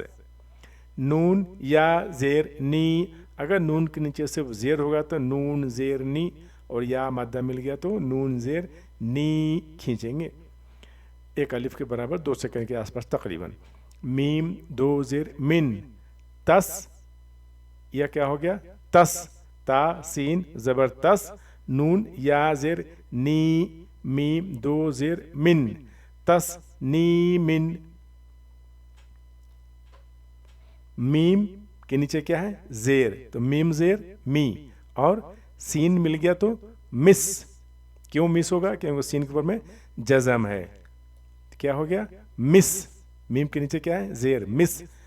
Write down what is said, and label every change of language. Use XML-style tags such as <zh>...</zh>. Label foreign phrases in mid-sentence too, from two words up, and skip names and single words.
<ur>نون یا زیر نی، اگر نون کے نیچے سے زیر ہوگا تو نون زیر نی، اور یا مادہ مل گیا تو نون زیر نی کھینچیں گے. ایک الف کے برابر 2 سیکنڈ کے آس پاس تقریباً. میم دو زیر من، تس، یا کیا ہو گیا؟ تس. تا سین زبر تس، نون یا زیر نی، میم دو زیر من، تس نی من. میم کے نیچے کیا ہے؟ زیر، تو میم زیر می، اور سین مل گیا تو مس. کیوں مس ہوگا؟ کیونکہ سین کے اوپر میں جزم ہے. کیا ہو گیا؟ مس. میم کے نیچے کیا ہے؟ زیر، مس.</ur>